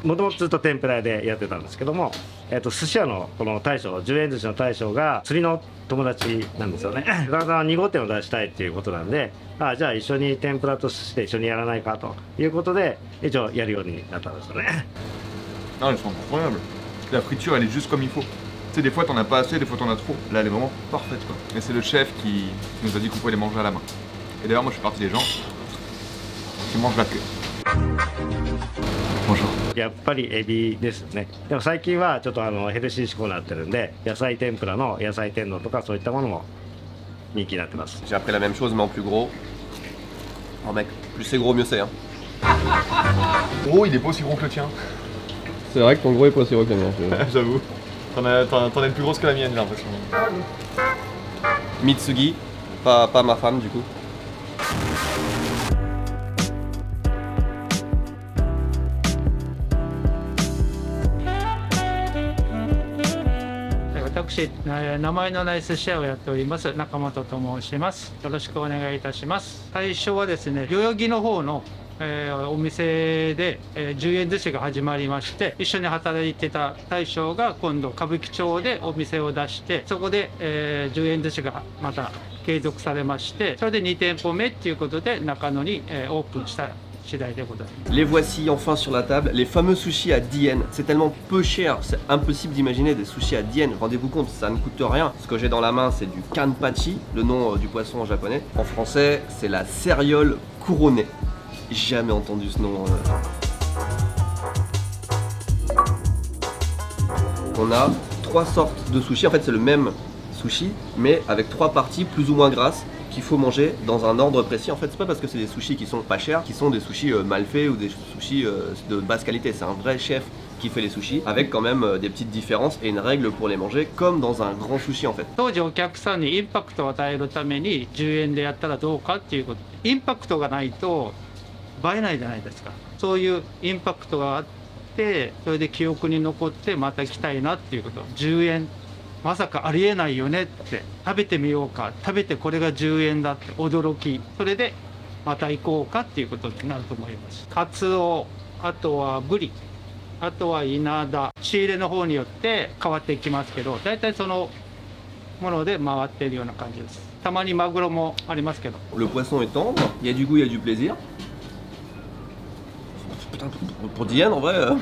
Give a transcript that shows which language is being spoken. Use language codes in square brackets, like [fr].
[ja] もともとずっと天ぷら屋でやってたんですけども、寿司屋のこの大将、10円寿司の大将が釣りの友達なんですよね。だから2号店を出したいっていうことなんで、じゃあ一緒に天ぷらと寿司で一緒にやらないかということで、一応やるようになったんですよね。 [fr] Ah, elles sont incroyables. La friture, elle est juste comme il faut. Tu sais, des fois t'en as pas assez, des fois t'en as trop. Là, elle est vraiment parfaite quoi. Et c'est le chef qui nous a dit qu'on pouvait les manger à la main. Et d'ailleurs, moi je fais partie des gens qui mangent la queue. Bonjour. [ja] やっぱりエビですね。でも最近はちょっとヘルシー志向になってるんで、野菜天ぷらの野菜天丼とかそういったものも人気になってます。 [fr] J'ai appris la même chose mais en plus gros. Oh mec, plus c'est gros mieux c'est hein. Oh, il est pas aussi gros que le tien. C'est vrai que ton gros est pas aussi gros que le mien. J'avoue. T'en as une plus grosse que la mienne, j'ai l'impression. Mitsugi, pas ma femme du coup. [ja] Je 名前のない寿司屋をやっております中本と申します。よろしくお願いいたします。最初はですね、代々木の方の、お店で、10円寿司が始まりまして、一緒に働いてた大将が今度歌舞伎町でお店を出して、そこで、10円寿司がまた継続されまして、それで2店舗目っていうことで中野に、オープンした。 [fr] Les voici enfin sur la table, les fameux sushis à 10 yens. C'est tellement peu cher, c'est impossible d'imaginer des sushis à 10 yens. Rendez-vous compte, ça ne coûte rien. Ce que j'ai dans la main, c'est du kanpachi, le nom du poisson en japonais. En français, c'est la céréole couronnée. Jamais entendu ce nom. On a 3 sortes de sushis. En fait, c'est le même sushi, mais avec 3 parties plus ou moins grasses qu'il faut manger dans un ordre précis. En fait, c'est pas parce que c'est des sushis qui sont pas chers, qui sont des sushis mal faits ou des sushis de basse qualité. C'est un vrai chef qui fait les sushis avec quand même des petites différences et une règle pour les manger comme dans un grand sushi en fait. [ja] 当時お客さんにインパクトを与えるために10円でやったらどうかっていうこと。インパクトがないと映えないじゃないですか。そういうインパクトがあって、それで記憶に残ってまた来たいなっていうこと。10円。まさかありえないよねって食べてみようか食べてこれが10円だって驚きそれでまた行こうかっていうことになると思います。カツオあとはブリあとはイナダ仕入れの方によって変わっていきますけどだいたいそのもので回っているような感じです。たまにマグロもありますけど。 [fr] Le poisson est tendre, il y a du goût, il y a du plaisir. Putain, pour 10 yens en vrai.